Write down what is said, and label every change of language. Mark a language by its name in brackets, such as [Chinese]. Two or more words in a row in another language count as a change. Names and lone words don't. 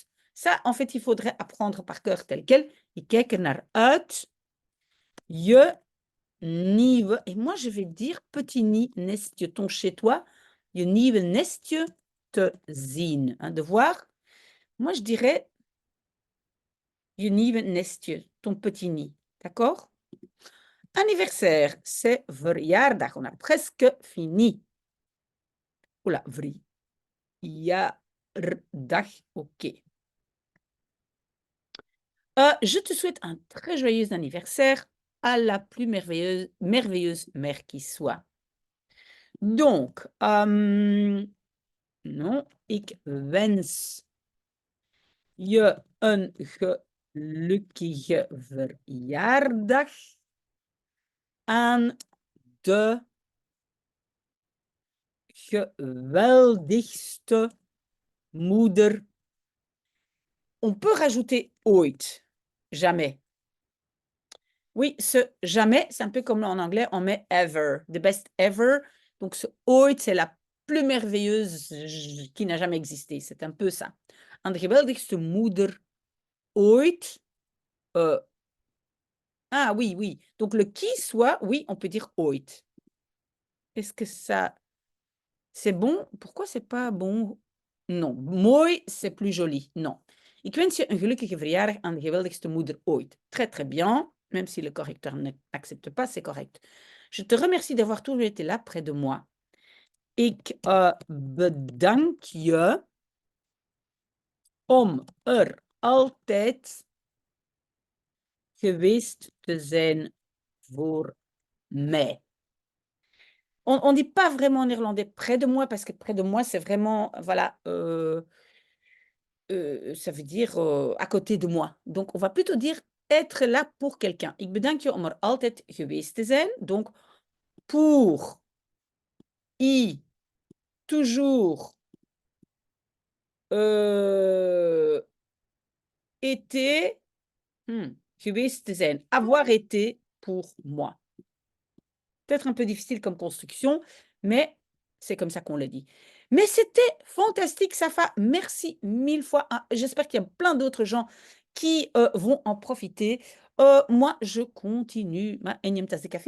[French] Ça, en fait, il faudrait apprendre par cœur tel quel. [Dutch] Ik kijk er naar uit. Je nieuwe, [French] et moi je vais dire petit nid nestje, ton chez toi, [Dutch] je nieuwe nestje te zien, [French] hein, de voir. Moi je dirais [Dutch] je nieuwe nestje, [French] ton petit nid, d'accord? Anniversaire, c'est verjaardag, on a presque fini. Oula, verjaardag, ok. Je te souhaite un très joyeux anniversaire à la plus merveilleuse mère qui soit. Donc, non, [Dutch] ik wens je een gelukkige verjaardag aan de geweldigste moeder. [French] On peut rajouter ooit, jamais. Oui, ce jamais, c'est un peu comme en anglais, on met ever, [English] the best ever. [French] Donc ce ooit, c'est la plus merveilleuse qui n'a jamais existé. C'est un peu ça. [Dutch] Aan de geweldigste moeder ooit. [French] Ah oui, oui. Donc le qui soit, oui, on peut dire ooit. Est-ce que ça, c'est bon? Pourquoi c'est pas bon? Non. Mooi, c'est plus joli. Non. [Dutch] Ik wens je een gelukkige verjaardag aan de geweldigste moeder ooit. [French] Très, très bien. Même si le correcteur n'accepte pas, c'est correct. Je te remercie d'avoir toujours été là près de moi. [Dutch] Ik bedank je om altijd geweest te zijn voor mij. [French] On dit pas vraiment en néerlandais près de moi parce que près de moi, c'est vraiment, voilà, ça veut dire à côté de moi. Donc, on va plutôt dire être là pour quelqu'un. Ik bedank je om altijd geweest te zijn. Donc, pour toujours été, [Dutch] geweest te zijn, [French] avoir été pour moi. Peut-être un peu difficile comme construction, mais c'est comme ça qu'on le dit. Mais c'était fantastique, Safa. Merci 1000 fois. J'espère qu'il y a plein d'autres gens qui vont en profiter. Moi, je continue ma énième tasse de café.